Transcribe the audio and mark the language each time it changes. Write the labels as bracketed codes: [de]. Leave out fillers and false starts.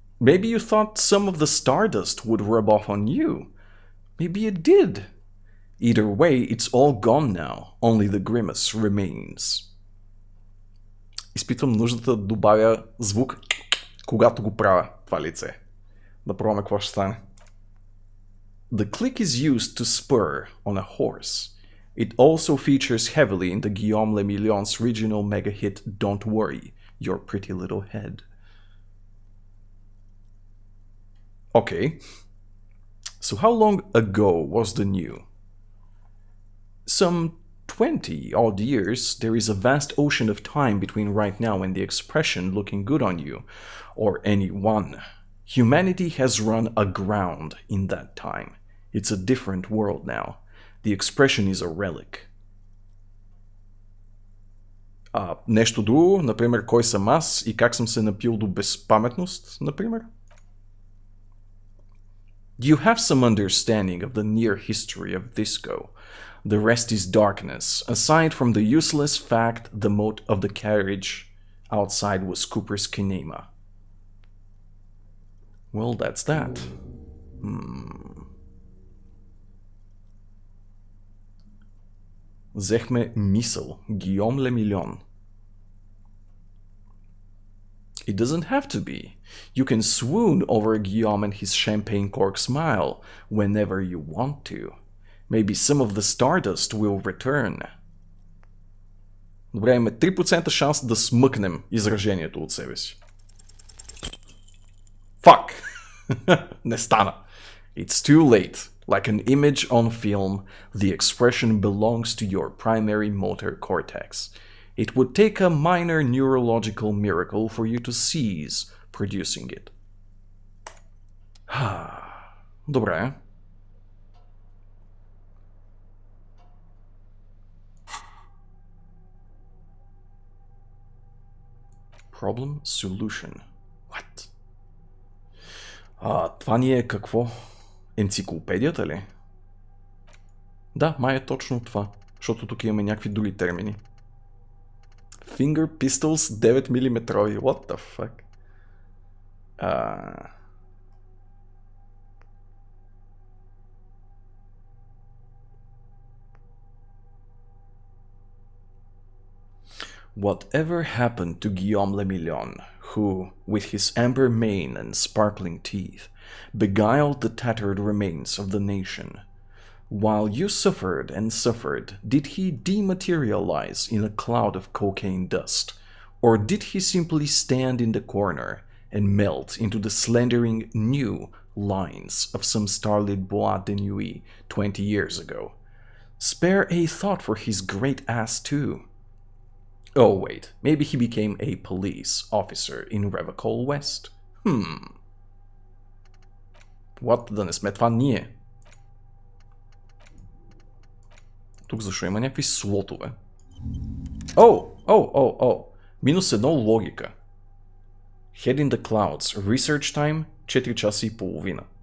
[en] Maybe you thought some of the stardust would rub off on you. Maybe it did. Either way, it's all gone now. Only the grimace remains. [bg] Изпитвам нуждата да добавя звук, когато го правя това лице. Да пробваме какво ще стане. [en] The click is used to spur on a horse. It also features heavily in the Guillaume le Million's regional mega hit Don't Worry, Your Pretty Little Head. Okay. So how long ago was the new? Some 20 odd years. There is a vast ocean of time between right now and the expression looking good on you, or anyone. Humanity has run aground in that time. It's a different world now. The expression is a relic. [bg] Нещо друго, например, кой съм аз и как съм се напил до безпаметност, например? [en] You have some understanding of the near history of Disco. The rest is darkness, aside from the useless fact the moat of the carriage outside was Cooper's kinema. Well, that's that. [bg] Взехме мисъл. Гийом Ле Милион. [en] It doesn't have to be. You can swoon over Guillaume and his champagne cork smile whenever you want to. Maybe some of the stardust will return. [bg] Добре, имаме 3% шанс да смъкнем изражението от себе си. [en] Fuck! [bg] Не стана. [en] It's too late. Like an image on film, the expression belongs to your primary motor cortex. It would take a minor neurological miracle for you to cease producing it. [bg] Добре. [en] Problem solution. What? [bg] Това ни е какво? Енциклопедията ли? Да, май е точно това. Защото тук имаме някакви други термини. [en] Finger pistols 9 мм. What the fuck? Whatever happened to Guillaume Le Million, who, with his amber mane and sparkling teeth, beguiled the tattered remains of the nation? While you suffered and suffered, did he dematerialize in a cloud of cocaine dust? Or did he simply stand in the corner and melt into the slendering new lines of some starlit boîte de nuit 20 years ago? Spare a thought for his great ass too. Oh wait, maybe he became a police officer in Revacol West? [bg] What, да не сме това ние? Тук защо има някакви слотове? [en] -1 логика. Head in the clouds. Research time [bg] 4 часа и половина.